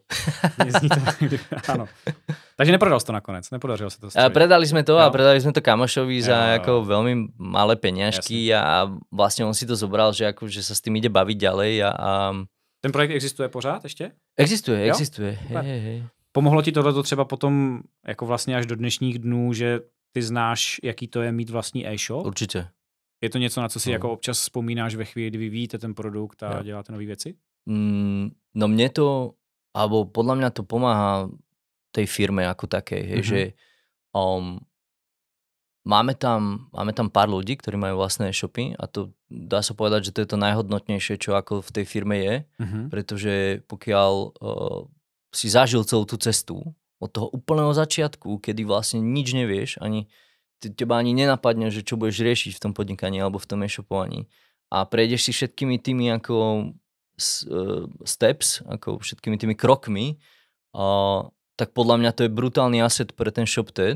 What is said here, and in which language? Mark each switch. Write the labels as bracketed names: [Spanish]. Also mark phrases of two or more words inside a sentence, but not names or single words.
[Czech] Zní to tak, áno. Takže neprodal si to nakonec, nepodařilo sa to. [Slovak] Predali sme to a predali sme to kamošovi za ako veľmi malé peňažky a vlastne on si to zobral, že sa s tým ide baviť ďalej. [Czech] Ten projekt existuje pořád ešte? [Slovak] Existuje. Hej. [Czech] Pomohlo ti tohleto třeba potom jako vlastně až do dnešních dnů, že ty znáš, jaký to je mít vlastní e-shop? [Slovak] Určite. [Czech] Je to něco, na co si jako občas vzpomínáš ve chvíli, kdy vyvíjíte ten produkt a děláte nové věci? [Slovak] No mne to, alebo podľa mňa to pomáha tej firme ako takej, že máme tam pár ľudí, ktorí majú vlastné e-shopy a to dá sa povedať, že to je to najhodnotnejšie, čo ako v tej firme je, pretože pokiaľ si zažil celú tú cestu od toho úplného začiatku, kedy vlastne nič nevieš, teba ani nenapadne, že čo budeš riešiť v tom podnikaní alebo v tom e-shopovaní a prejdeš si všetkými tými ako steps, ako všetkými tými krokmi, tak podľa mňa to je brutálny asset pre ten ShopTed.